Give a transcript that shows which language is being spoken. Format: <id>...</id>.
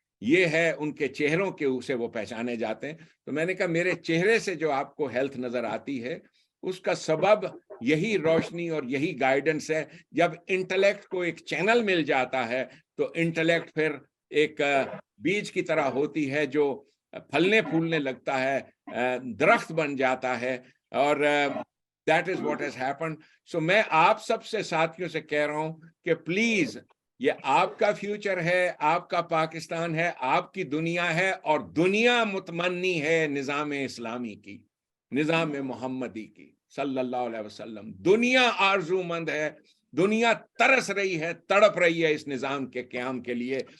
<ur>یہ ہے ان کے چہروں کے اسے وہ پہچانے جاتے ہیں. تو میں نے کہا میرے چہرے سے جو آپ کو ہیلتھ نظر آتی ہے اس کا سبب یہی روشنی اور یہی گائیڈنس ہے. جب انٹلیکٹ کو ایک چینل مل جاتا ہے تو انٹلیکٹ پھر ایک بیج کی طرح ہوتی ہے جو پھلنے پھولنے لگتا ہے, درخت بن جاتا ہے. اور</ur> <en>that is what has happened. So</en> <ur>میں آپ سب سے ساتھیوں سے کہہ رہا ہوں کہ پلیز یہ آپ کا فیوچر ہے, آپ کا پاکستان ہے, آپ کی دنیا ہے, اور دنیا متمنی ہے نظام اسلامی کی, نظام محمدی کی صلی اللہ علیہ وسلم. دنیا آرزو مند ہے, دنیا ترس رہی ہے, تڑپ رہی ہے اس نظام کے قیام کے لیے.</ur>